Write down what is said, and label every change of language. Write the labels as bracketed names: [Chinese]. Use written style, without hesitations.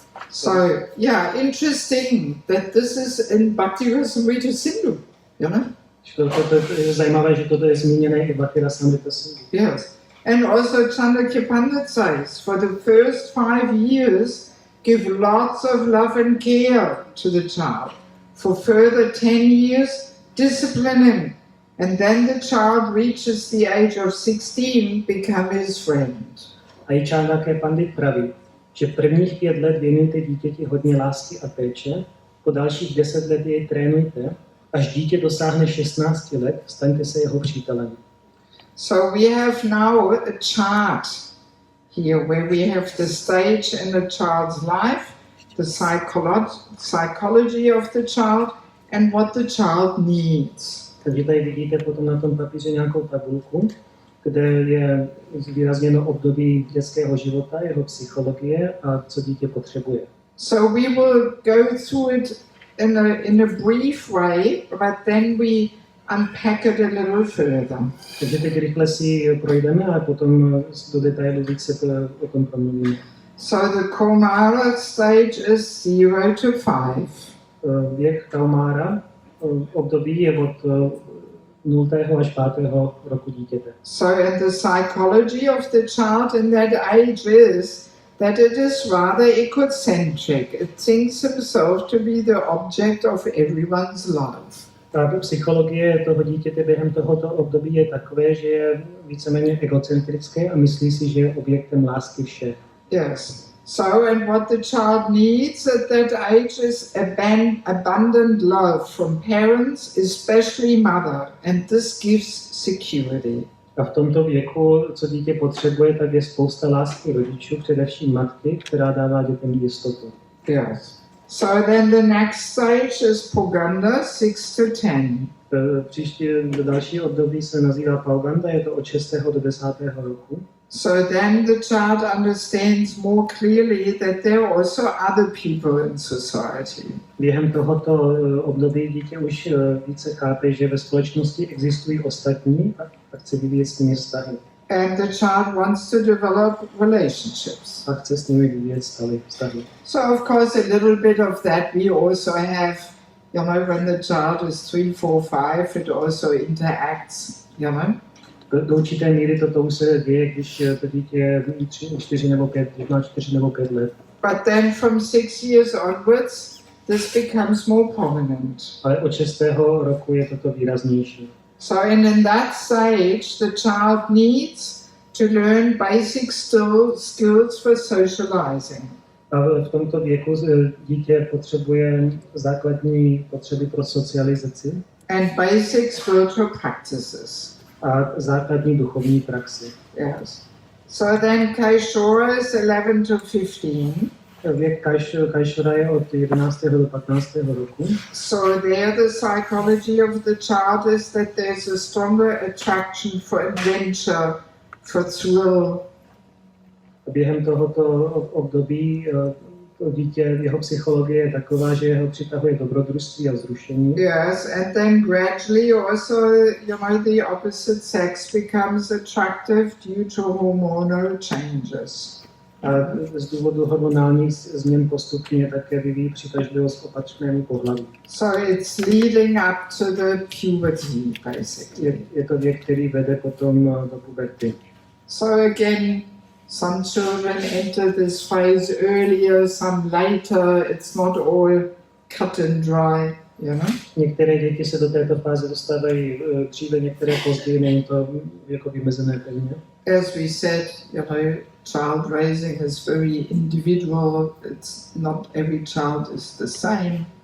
[English] So, yeah, interesting that this is in Bhakti Rasamrita Sindhu, you know? [Czech] To je zajímavé, že toto je zmíněné i v Bhakti Rasamrita Sindhu. [English] Yes. And also Chandakya Pandit says, for the first 5 years, give lots of love and care to the child. For further 10 years, discipline him. And then the child reaches the age of 16, become his friend. [Czech] A i Chandakya Pandit praví, že prvních 5 let věnujte dítěti hodně lásky a péče, po dalších 10 let jej trénujte, až dítě dosáhne 16 let, staňte se jeho přítelem. [English] So we have now a chart here where we have the stage in a child's life, the psychology of the child, and what the child needs. [Czech] Takže tady vidíte potom na tom papíře nějakou tabulku, kde je zvýrazněno období dětského života, jeho psychologie a co dítě potřebuje. [English] So we will go through it in a brief way, but then we unpack it a little further. [Czech] Takže teď rychle si projdeme, ale potom do detailu více o tom promluvíme. [English] So the Kaumara stage is 0 to 5. [Czech] Věk Kaumara, období je od 0. až 5. roku dítěte. [English] So and the psychology of the child in that age is that it is rather egocentric. It thinks himself to be the object of everyone's love. [Czech] Ta psychologie toho dítěte během tohoto období je takové, že je víceméně egocentrické a myslí si, že je objektem lásky všech. [English] Yes. So, and what the child needs at that age is abundant love from parents, especially mother, and this gives security. [Czech] A v tomto věku, co dítě potřebuje, tak je spousta lásky rodičů, především matky, která dává dětem jistotu. [English] Yes. So then the next stage is Poganda, 6 to 10. [Czech] Příští další období se nazývá Pauganda, je to od 6. do 10. roku. [English] So then the child understands more clearly that there are also other people in society. [Czech] Během tohoto období dítě už více chápe, že ve společnosti existují ostatní a chce vyvíjet s nimi vztahy. [English] And the child wants to develop relationships. [Czech] A chce s nimi vyvíjet vztahy. [English] So of course a little bit of that we also have, you know, when the child is 3, 4, 5, it also interacts, you know. [Czech] Do určité míry toto už se děje, když to dítě je 4 nebo 5, má 4 nebo 5 let. [English] But then from 6 years onwards, this becomes more prominent. [Czech] Ale od 6. roku je toto výraznější. [English] So in that stage, the child needs to learn basic skills for socializing. [Czech] A v tomto věku dítě potřebuje základní potřeby pro socializaci. [English] And basic spiritual practices. [Czech] A základní duchovní praxi. [English] Yes. So then Kaishora is 11 to 15. [Czech] Věk Kaishora je od 11. do 15. roku. [English] So there the psychology of the child is that there's a stronger attraction for adventure, for thrill. [Czech] Během tohoto období to dítě, jeho psychologie je taková, že ho přitahuje dobrodružství a vzrušení. [English] Yes, and then gradually also, you know, the opposite sex becomes attractive due to hormonal changes. [Czech] A z důvodu hormonálních změn postupně také vyvíjí přitažlivost k opačnému pohlaví. [English] So it's leading up to the puberty, basically. [Czech] Je to věk, který vede potom do puberty. [English] So again, some children enter this phase earlier, some later. It's not all cut and dry, you know. [Czech] Některé děti se do této fáze dostávají dříve, některé později, není to jako vymezené pevně. [English] As we said, you know, child raising is very individual. It's not every child is the same.